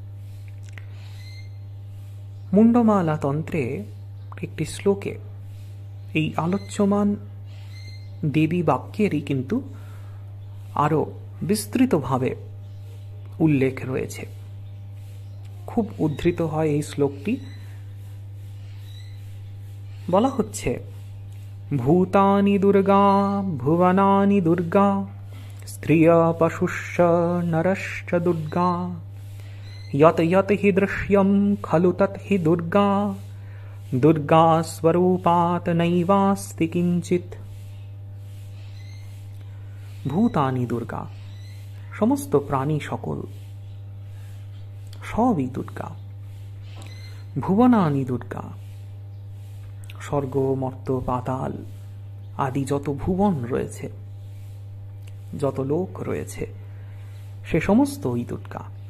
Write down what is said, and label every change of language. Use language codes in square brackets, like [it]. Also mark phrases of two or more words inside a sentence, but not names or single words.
[bn] মুন্ডমালা তন্ত্রে একটি শ্লোকে এই আলোচ্যমান দেবী বাক্যেরই কিন্তু আরো বিস্তৃতভাবে উল্লেখ রয়েছে। খুব উদ্ধৃত হয় এই শ্লোকটি। বলা হচ্ছে, [sa] ভূতানি দুর্গা ভুবনানি দুর্গা স্ত্রিয় পশুশ্চ নরশ্চ দুর্গা यत यत हि दृश्यं खलु तत् हि दुर्गा दुर्गा स्वरूपात् नैवास्ति किंचित। ভূতানি দুর্গা, [bn] সমস্ত প্রাণী সকল সবই দুর্গা। [sa] ভুবনানি দুর্গা, [bn] স্বর্গ মর্ত পাতাল আদি যত ভুবন রয়েছে, যত লোক রয়েছে, সে সমস্তই দুর্গা।